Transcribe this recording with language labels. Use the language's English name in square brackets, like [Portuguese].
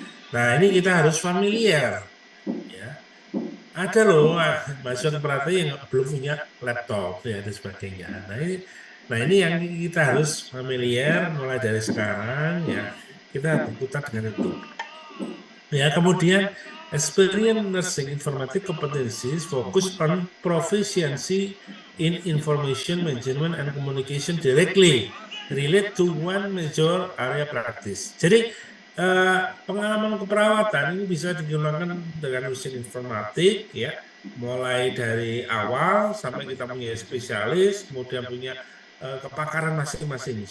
[Indonesian] Nah ini kita harus familiar ya. Ada loh mahasiswa keperawatan yang belum punya laptop ya dan sebagainya. Nah ini yang kita harus familiar mulai dari sekarang ya. Kita berkutat dengan itu. Ya, kemudian [English] experience nursing informatic competencies focus on proficiency in information management and communication directly relate to one major area practice. [Indonesian] Jadi pengalaman keperawatan ini bisa digunakan dengan nursing informatik ya, mulai dari awal sampai kita punya spesialis, kemudian punya kepakaran masing-masing.